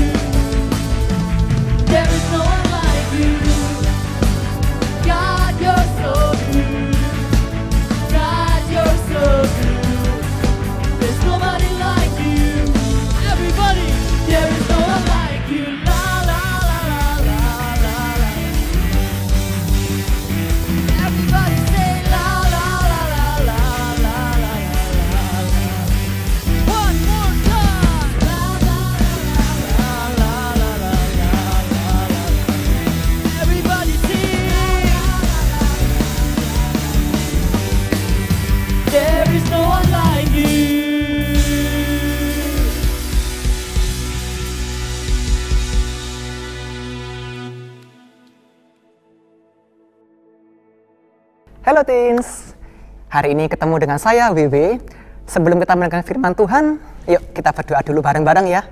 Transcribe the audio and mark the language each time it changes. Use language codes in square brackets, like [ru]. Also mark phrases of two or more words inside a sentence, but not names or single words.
[en] There is no one like you. God, you're so good. God, you're so good. There's nobody like you. Everybody, there is no one like you. La la la la la la la. Everybody say la la la la la la la la. One more time. La la la la la la la. Everybody sing. There is no one like you. [id] Halo Teens, hari ini ketemu dengan saya WW. Sebelum kita mendengarkan firman Tuhan, yuk kita berdoa dulu bareng-bareng ya.